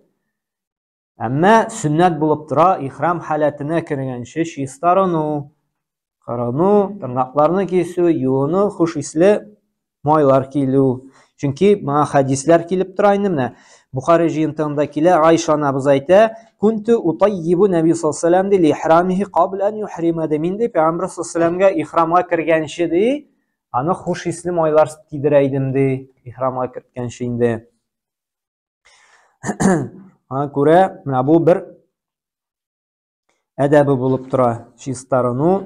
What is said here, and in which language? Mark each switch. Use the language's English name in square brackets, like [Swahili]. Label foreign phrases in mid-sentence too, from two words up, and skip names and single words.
[Tatar] Әмма сүннәт булып тора, ихрам халәтенә кергәнче чистарыну, кырыну, тырнакларны кисү, юыну, хуш исле майлар килү. Чөнки моңа хадисләр килеп тора инде менә. Бухари җыентыгында килә, Айша анабыз әйтә, [Arabic] "كنت أطيب النبي صلى الله عليه وسلم لإحرامه قبل أن يحرم" ди. [Tatar] Мин ди Пәйгамбер [Arabic] صلى الله عليه وسلم [Tatar] ихрамга кергәнче ди, аны хуш исле майлар тидерә идем ди, ихрамга кергәнче инде. Аңа күрә, менә бу бер әдәбе булып тора, чистарыну.